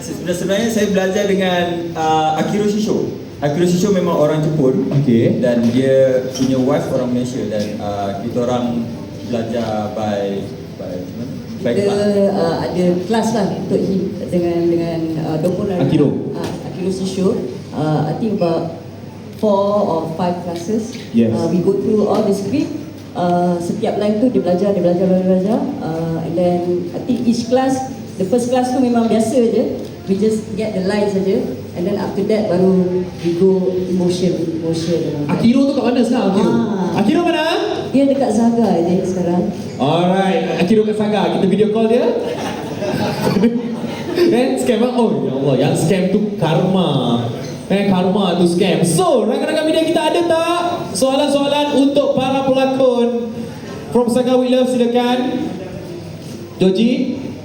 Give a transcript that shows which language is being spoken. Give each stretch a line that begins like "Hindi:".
Malay: Sebenarnya saya belajar dengan Akiro Shisho. Akiro Shisho memang orang Jepun. Okay. Dan dia punya wife orang Malaysia. Dan kita orang belajar by Kita ada kelas lah untuk dengan Dokun Akiro. Akiro Shisho.
English: I think about 4 or 5 classes. Yes. We go through all the script.
Malay: Setiap line tu dia belajar.
English: And then I think each class, the first class
Malay: tu memang biasa je.
English: We just get the lines saja. And then after that baru we go emotion.
Malay: Akiro tu kat mana sekarang? Akiro mana? Dia dekat Zaga je sekarang. Alright, Akiro kat Saga. Kita video call dia. Scam oh ya Allah, yang scam tu karma. Karma tu scam. So, rakan-rakan media kita ada tak soalan-soalan untuk para pelakon from Saga We Love? Silakan. Joji.